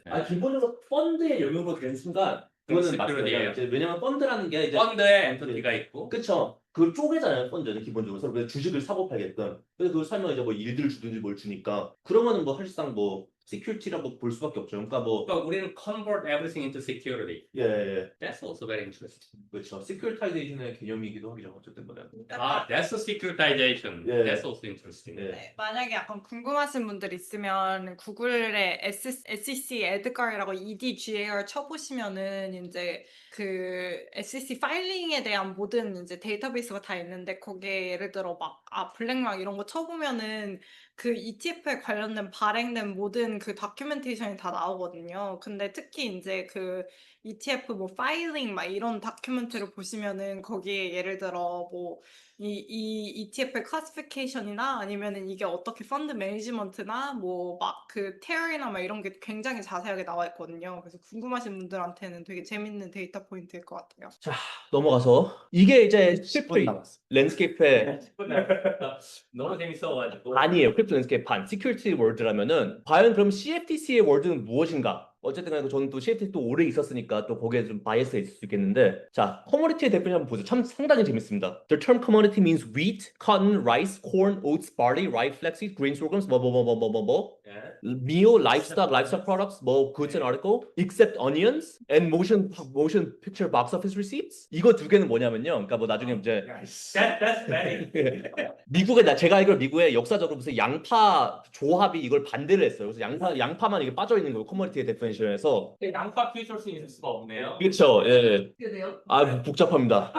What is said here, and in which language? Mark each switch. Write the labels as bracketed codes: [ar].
[ko] 아니 기본적으로 펀드의 영역으로 된 순간 그거는 맞어요. 시큐리티예요. 이제 왜냐면 펀드라는 게 이제 펀드에 엔터티가 있고 그쵸. 그 쪼개잖아요, 펀드는 기본적으로. 서로 그냥 주식을 사고 팔게끔. 그래서 그걸 사면 이제 뭐 일들 주든지 뭘 주니까. 그러면은 뭐 사실상 뭐 시큐리티라고 볼 수밖에 없죠. 그러니까 뭐 그러니까 우리는 [en] convert everything into security. [ko] 예. [en] That's also very interesting. [ko] 그렇죠. 시큐리타이제이션의 개념이기도 하죠. 어쨌든 간에. [en] That's a securitization. [ko] 예. [en] That's also interesting. [ko] 예. 네, 만약에 약간 궁금하신 분들 있으면 구글에 SEC 에드갈이라고 EDGAR 쳐보시면은 이제 그 SEC 파일링에 대한 모든 이제 데이터베이스가 다 있는데 거기에 예를 들어 막 블랙락 이런 거 쳐보면은 그 ETF에 관련된 발행된 모든 그 다큐멘테이션이 다 나오거든요. 근데 특히 이제 그 ETF 뭐 파일링 막 이런 다큐멘터리를 보시면은 거기에 예를 들어 뭐 이 ETF의 클래시피케이션이나 아니면은 이게 어떻게 펀드 매니지먼트나 뭐 막 그 테어리나 막 이런 게 굉장히 자세하게 나와 있거든요. 그래서 궁금하신 분들한테는 되게 재밌는 데이터 포인트일 것 같아요. 넘어가서 이게 이제 10분 크립토 남았어. 랜드스케이프의 너무 재밌어가지고. 반이에요. 크립토 랜드스케이프 반. 시큐리티 월드라면은 과연 그럼 CFTC의 월드는 무엇인가? 어쨌든 간에 저는 또 CFTC 또 오래 있었으니까 또 거기에 좀 바이어스가 있을 수 있겠는데 자, 커머니티의 대표님 한번 보죠. 참 상당히 재밌습니다. [en] The term commodity means wheat, cotton, rice, corn, oats, barley, rye, flaxseed, grain, sorghums, 뭐 [ko] 예. [en] meal, livestock products, 뭐 goods and article, except onions and motion picture box office receipts. [ko] 이거 두 개는 뭐냐면요. 그러니까 뭐 나중에 이제 야, 씨. [en] That's very. [ko] 제가 알기로 미국에 역사적으로 무슨 양파 조합이 이걸 반대를 했어요. 그래서 양파만 이게 빠져 있는 거예요. 커머니티의 데피니션에서. 양파 퓨처스 있을 수가 없네요. 그렇죠. 예. 그래요? 복잡합니다.